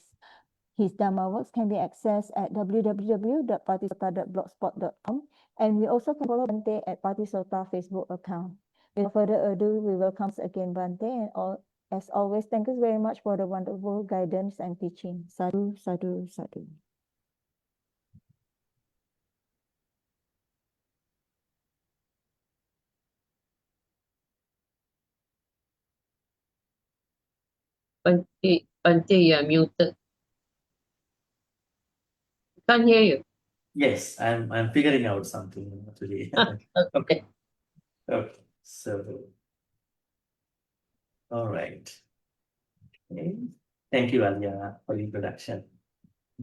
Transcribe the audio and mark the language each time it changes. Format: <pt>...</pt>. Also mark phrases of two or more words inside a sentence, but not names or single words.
<en>His Dhamma works can be accessed at www.patisota.blogspot.com, and we also can follow Bante at Patisota Facebook account. Without further ado, we welcome again Bante, and as always, thank you very much for the wonderful guidance and teaching.</en> <pi>Sadhu, sadhu, sadhu.</pi> <en>Bante, you are muted. Can't hear you. Yes, I'm figuring out something today. Okay. Okay. So, all right. Okay. Thank you, Alia, for the introduction.</en>